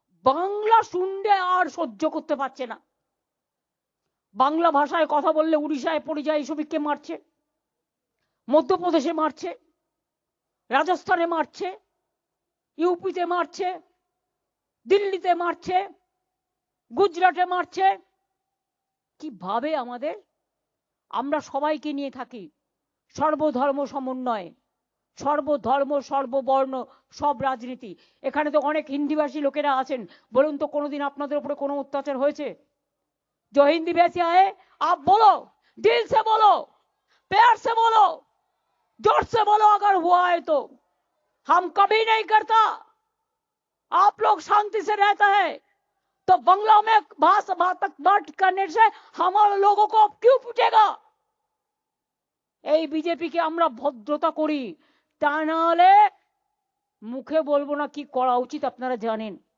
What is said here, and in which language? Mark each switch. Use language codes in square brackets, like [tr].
[bn] বাংলা শুনলে আর সহ্য করতে পারছে না। বাংলা ভাষায় কথা বললে উড়িষ্যায় পরিযায়ী শ্রমিককে মারছে, মধ্যপ্রদেশে মারছে, রাজস্থানে মারছে, ইউপিতে মারছে, দিল্লিতে মারছে, গুজরাটে মারছে। কিভাবে আমাদের, আমরা সবাইকে নিয়ে থাকি, সর্বধর্ম সমন্বয়, সর্বধর্ম সর্ববর্ণ সব রাজনীতি। এখানে তো অনেক হিন্দিভাষী লোকেরা আছেন, বলুন তো কোনোদিন আপনাদের উপরে কোনো অত্যাচার হয়েছে? [hi] जो हिंदी वैसे आए आप बोलो, दिल से बोलो, प्यार से बोलो, जोर से बोलो अगर हुआ है तो। हम कभी नहीं करता। आप लोग शांति से रहता है तो बंगला में भाषा बात करने से हमारे लोगों को क्यों पूछेगा? [bn] এই বিজেপিকে আমরা ভদ্রতা করি, তা না হলে মুখে বলবো না কি করা উচিত আপনারা জানেন।